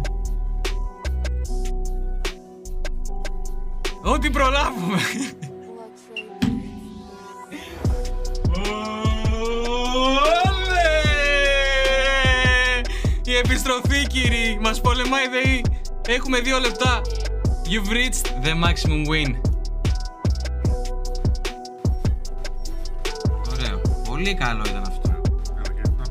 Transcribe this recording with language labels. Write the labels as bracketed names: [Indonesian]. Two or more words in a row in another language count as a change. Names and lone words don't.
[Greek] Ό,τι προλάβουμε. Όλε! Η επιστροφή, κύριοι. Μας πολεμάει ΔΕΗ. Έχουμε 2 λεπτά. [English] You've reached the maximum win. [Greek] Ωραίο. Πολύ καλό ήταν αυτό.